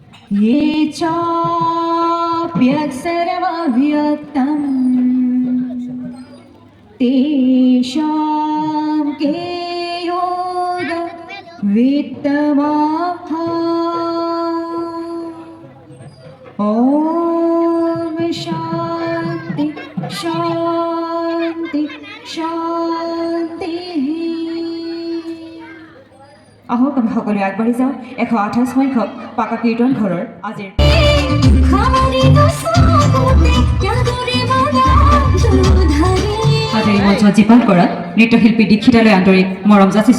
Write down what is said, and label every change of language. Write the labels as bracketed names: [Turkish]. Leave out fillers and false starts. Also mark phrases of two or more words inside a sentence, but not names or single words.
[Sanskrit] ये चाप्यक्षरमव्यक्तम् तेषां के योग वित्तमाहा ॐ शान्ति शान्ति शान्तिः [Assamese] আহক আমি সকলোৱে আগবাঢ়ি যাওঁ 128 সংখ্যক পাকা কীৰ্তন ঘৰৰ আজিৰ আজিৰ মঞ্চত জীপাল কৰা নৃত্যশিল্পী দীক্ষিতালৈ আন্তৰিক মৰম যাচিছোঁ